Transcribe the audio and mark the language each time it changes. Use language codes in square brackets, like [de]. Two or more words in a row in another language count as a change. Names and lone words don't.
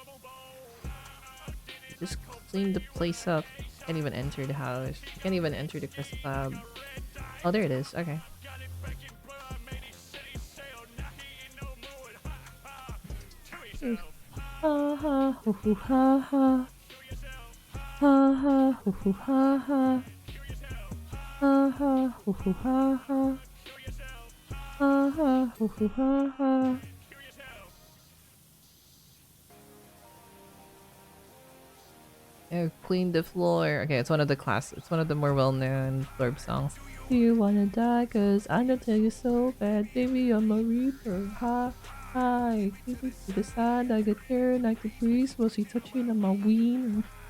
[en] Just clean the place up. Can't even enter the house. Can't even enter the Crystal Club. Oh, there it is. Okay. Ha ha hoo hoo ha ha. Ha ha hoo hoo ha ha. Ha ha hoo hoo ha ha. Ha ha hoo hoo ha ha. Oh, clean the floor. Okay, it's one of the it's one of the more well-known Blurb songs. Do you wanna die? Cause I'm gonna tell you so bad, baby, I'm a reaper. Ha, hi, keep it to the side, I get there and I could breeze while she touching on my ween.